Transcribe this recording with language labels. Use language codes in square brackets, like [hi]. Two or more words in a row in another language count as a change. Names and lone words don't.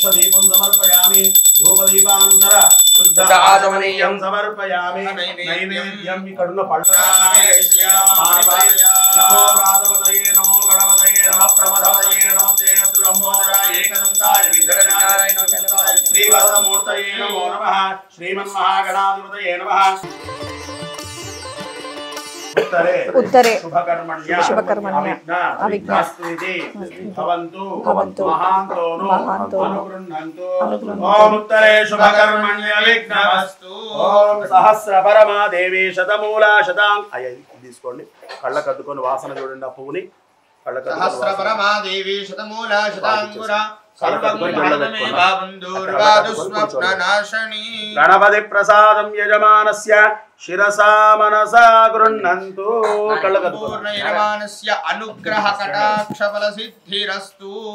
[sa] दीपं समर्पयामि धूपदीपानंतर शुद्ध आचमनीयं समर्पयामि नैवेद्यं करुण पल्लवाय नमो व्रातपतये नमो गणपतये नमः प्रमदपतये नमस्ते अस्तुलंबोदराय एकदन्ताय विघ्नविनाशाय श्रीवरदमूर्तये नमो नमः श्रीमन्महागणाधिपतये नमः उत्तरे शुभकर्मण्य अविघ्नास्तु इति भवन्तु महान्तोनो अनुगृह्णन्तु ओम उत्तरे शुभकर्मण्य विघ्नमस्तु ओम सहस्रपरमा देवी शतमूला शतां [te] అయ్యి తీసుకోండి కళ్ళకు అద్దుకొని వాసన చూడండి ఆ పువ్వుని కళ్ళకు [sa] सहस्रपरमा देवी शतमूला शतांकुरा सर्वगुणमे भावन्दुर्वादुस्वप्ननाशनी गणपति प्रसादं यजमानस्य शिरसा मनसा गृह्णन्तु पूर्ण यजमानस्य अनुग्रह कटाक्ष फल सिद्धिरस्तु